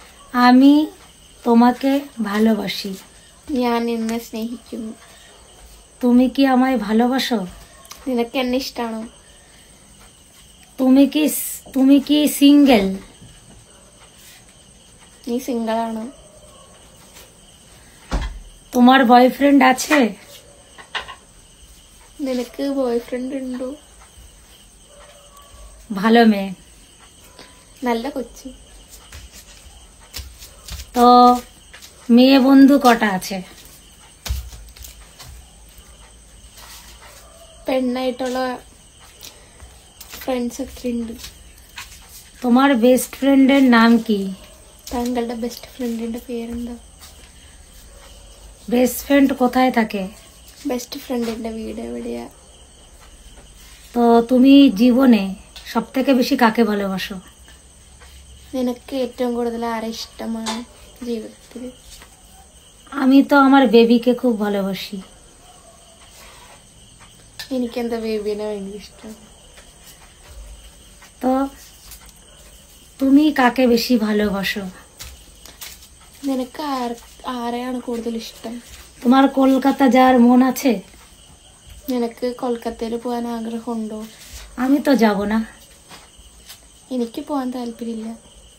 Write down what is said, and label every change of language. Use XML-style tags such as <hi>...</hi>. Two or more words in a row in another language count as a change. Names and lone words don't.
<bn>আমি তোমাকে ভালোবাসি।</bn> <ml>ഞാൻ നിന്നെ സ്നേഹിക്കുന്നു.</ml> <bn>তুমি কি আমায় ভালোবাসো?</bn> <ml>നിനക്ക് എന്നെ ഇഷ്ടമാണോ?</ml> <bn>তুমি কি সিঙ্গেল?</bn> <ml>നീ സിംഗിൾ ആണോ?</ml> <bn>তোমার বয়ফ্রেন্ড আছে?</bn> <ml>നിനക്ക് ബോയ്ഫ്രണ്ട് ഉണ്ടോ?</ml> <bn>ভালো মেয়ে।</bn> <ml>നല്ല കൊച്ചു।</ml> <bn>তো মেয়ে বন্ধু কটা আছে?</bn> <ml>പെണ്ണായിട്ടുള്ള ഫ്രണ്ട്സ് എത്രയുണ്ട്?</ml> <bn>তোমার</bn> <en>best friend's</en> <bn>নাম কি?</bn> <ml>താങ്കളുടെ</ml> <en>best friend's</en> <ml>പേരെന്താ?</ml> <en>best friend</en> <bn>কোথায় থাকে?</bn> <en>best friend's</en> <ml>വീട് എവിടെയാ?</ml> <bn>তো তুমি জীবনে সবথেকে বেশি কাকে ভালোবাসো?</bn> <ml>നിനക്ക് ഏറ്റവും കൂടുതൽ ആരെ ഇഷ്ടമാണ് ജീവിതത്തിൽ?</ml> <bn>আমি তো আমার বেবিকে খুব ভালোবাসি।</bn> <ml>എനിക്കെന്താ ബേബിനെ ഭയങ്കര ഇഷ്ടം।</ml> <bn>তো তুমি কাকে বেশি ভালোবাসো?</bn> <ml>നിനക്ക് ആരെയാണ് കൂടുതൽ ഇഷ്ടം?</ml> <bn>তোমার কলকাতা যাওয়ার মন আছে?</bn> <ml>നിനക്ക് കൊൽക്കത്തയിൽ പോകാൻ ആഗ്രഹമുണ്ടോ?</ml> <bn>আমি তো যাব না।</bn> <ml>എനിക്ക് പോകാൻ താല്പര്യമില്ല।</ml>